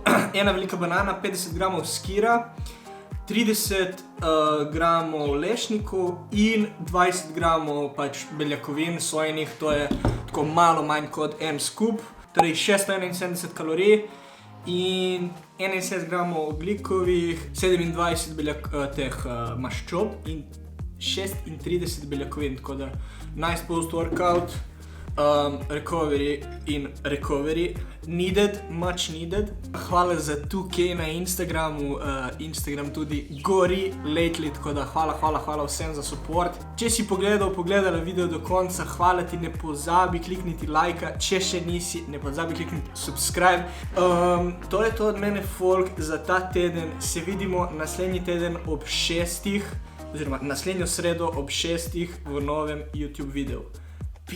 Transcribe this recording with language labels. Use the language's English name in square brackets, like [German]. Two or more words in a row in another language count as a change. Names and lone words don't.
[Slovenian] 1 velika banana, 50 gramov skira, 30 gramov lešnikov in 20 gramov pač beljakovin sojenih, to je tako malo manj kot en skup, torej 671 kalorij in 71 gramov ogljikovih, 27 teh maščob in 36 beljakovin, tako da [English] nice post-workout. Recovery in recovery needed, much needed. [Slovenian] Hvala za 2K na Instagramu, Instagram tudi gori lately, tako da hvala vsem za support. Če si pogledala video do konca, hvala ti, ne pozabi klikniti lajka, če še nisi, ne pozabi klikniti subscribe. To je to od mene folk za ta teden, se vidimo naslednji teden ob 6, oziroma naslednjo sredo ob 6 v novem YouTube videu.